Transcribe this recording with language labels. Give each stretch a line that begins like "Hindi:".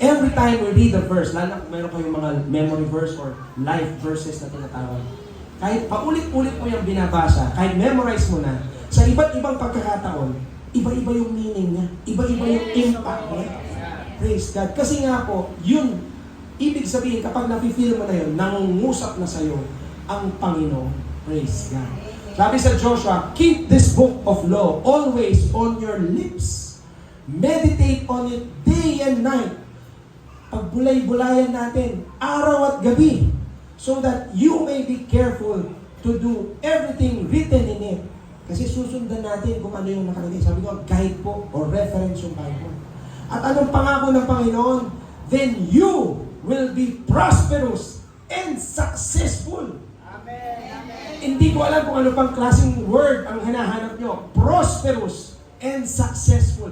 English: Every time we read a verse,
Filipino: lalo kung meron kayong mga memory verse or life verses na tinatawag, kahit paulit-ulit mo yung binabasa, kahit memorize mo na, sa iba't ibang pagkakataon, iba-iba yung meaning niya, iba-iba yung impact niya.
English: Praise God.
Filipino: Kasi nga po, yun, ibig sabihin, kapag nafe-feel mo na yun, nangungusap na sa'yo ang Panginoon.
English: Praise God.
Filipino: Sabi sa Joshua,
English: keep this book of law always on your lips. Meditate on it day and night.
Filipino: Pagbulay-bulayan natin, araw at gabi,
English: so that you may be careful to do everything written in it.
Filipino: Kasi susundan natin kung ano yung nakalagay. Sabi ko, guide po or reference yung Bible. At anong pangako ng Panginoon?
English: Then you will be prosperous and successful. Amen.
Filipino: Hindi ko alam kung ano pang klaseng word ang hinahanap nyo.
English: Prosperous and successful.